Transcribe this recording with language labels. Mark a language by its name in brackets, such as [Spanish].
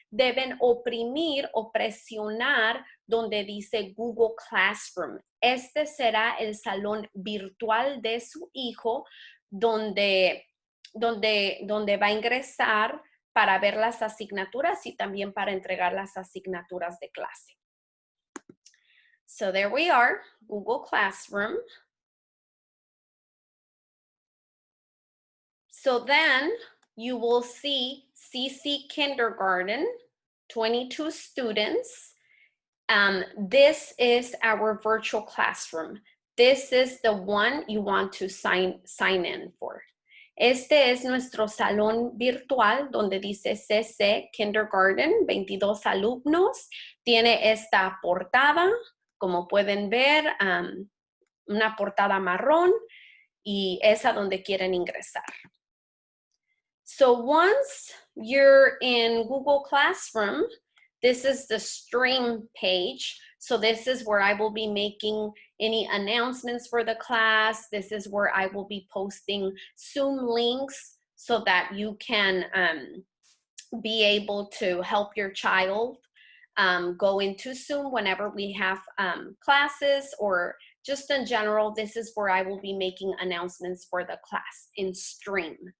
[Spanish] deben oprimir o presionar donde dice Google Classroom. Este será el salón virtual de su hijo donde va a ingresar para ver las asignaturas y también para entregar las asignaturas de clase. [English] So there we are, Google Classroom. So then you will see CC Kindergarten, 22 students. This is our virtual classroom. This is the one you want to sign in for. [Spanish] Este es nuestro salón virtual donde dice CC Kindergarten, 22 alumnos. Tiene esta portada, como pueden ver, una portada marrón y es a donde quieren ingresar. [English] So once you're in Google Classroom, this is the stream page. So this is where I will be making any announcements for the class. This is where I will be posting Zoom links so that you can be able to help your child go into Zoom whenever we have classes, or just in general, this is where I will be making announcements for the class in Stream.